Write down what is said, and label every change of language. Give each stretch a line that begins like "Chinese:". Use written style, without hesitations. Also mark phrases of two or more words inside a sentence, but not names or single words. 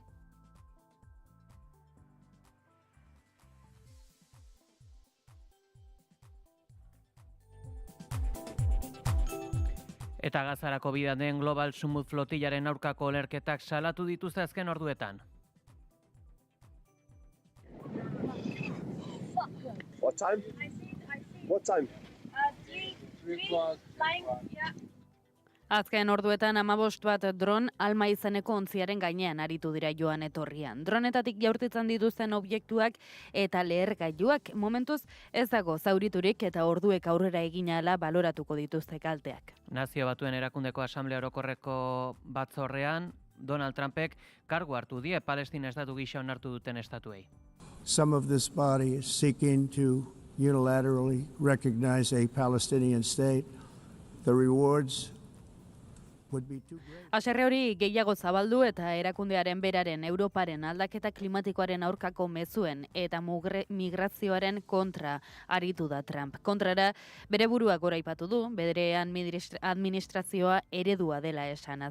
Basque: Eta Gazarako bidan den Global Sumut flotillaren aurkako olerketak salatu dituzte azken orduetan.
English: What time? What time? 3 o'clock.
Basque: Azken orduetan 15 bat dron Alma izeneko ontziaren gainean aritu dira joan etorrian. Dronetatik jaurtitzen dituzten objektuak eta lehergailuak momentuz ez dago zauriturik eta orduek aurrera egin ahala baloratuko dituzte kalteak. Nazio Batuen Erakundeko Asamblea Orokorreko batzorrean Donald Trumpek kargu hartu die Palestina estatu gisa onartu duten estatuei.
English: Some of this body is seeking to unilaterally recognize a Palestinian state. The rewards
Basque: Haserre hori gehiago zabaldu eta erakundearen beraren Europaren aldaketa klimatikoaren aurkako mezuen eta migrazioaren kontra aritu da Trump. Kontrara, bere burua goraipatu du, bere administrazioa eredua dela esanaz.